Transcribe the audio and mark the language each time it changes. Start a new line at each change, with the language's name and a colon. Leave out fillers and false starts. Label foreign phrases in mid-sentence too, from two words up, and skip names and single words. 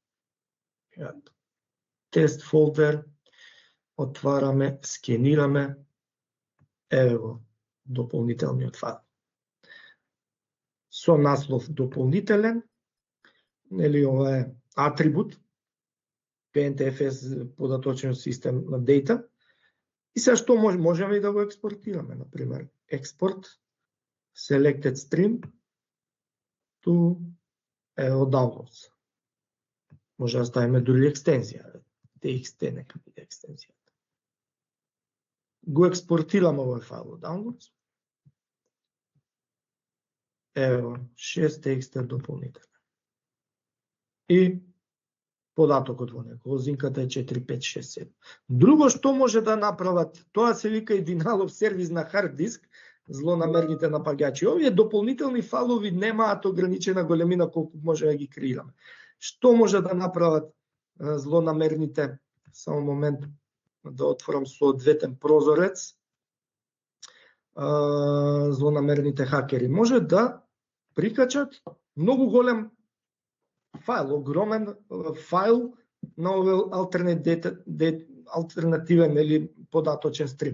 Macedonian: Тест фолдер, отвараме, скенираме, еве го дополнителниот файл. Со наслов дополнителен, нели ова е атрибут, PNTFS податочен систем на data. И сега што можеме и да го експортираме, например,
English: export selected stream to downloads.
Macedonian: Може да ставиме дури екстензија, TXT нека биде екстензијата. Го експортираме овој файл во downloads. Ево, 6txt дополнителен. И податокот во него, лозинката е 4567. Друго што може да направат, тоа се вика и
English: denial of service
Macedonian: на хард диск, злонамерните напаѓачи. Овие дополнителни файлови немаат ограничена големина колку може да ги креираме. Што може да направат злонамерните? Само момент да отворам соодветен прозорец. Злонамерните хакери може да прикачат многу голем файл, огромен файл на овој алтернативен или податочен стрим.